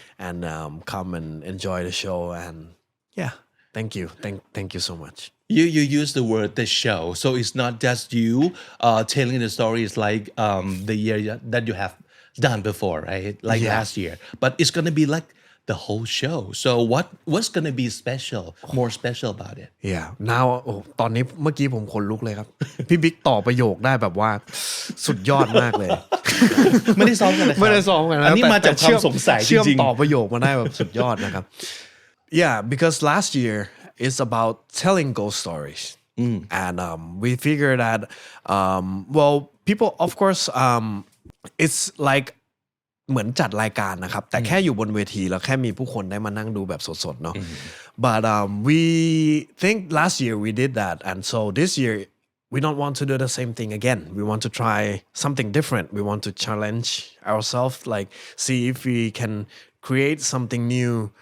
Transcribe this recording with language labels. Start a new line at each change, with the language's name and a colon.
English: and come and enjoy the show and yeah thank you so much You use the word the show so it's not just you telling the stories like the year that you have done before right like last year but it's gonna be like the whole show so what's gonna be more special about it yeah now
Thai: ตอนนี้เมื่อกี้ผมขนลุกเลยครับ พี่บิ๊กต่อประโยคได้แบบว่าสุดยอดมากเลย ไม่ได้ซ้อมกันนะครับ ไม่ได้ซ้อมกันนะ อันนี้มาจากความสงสัยจริงๆ เชื่อมต่อประโยคมาได้แบบสุดยอดนะครับ
English: yeah because last year is about telling ghost stories and we figured that well people of course it's like
Thai: เหมือนจัดรายการนะครับแต่แค่อยู่บนเวทีแล้วแค่มีผู้คนได้มานั่งดูแบบสดๆเนาะ
English: but we think last year we did that and so this year we don't want to do the same thing again we want to try something different we want to challenge ourselves like see if we can create something new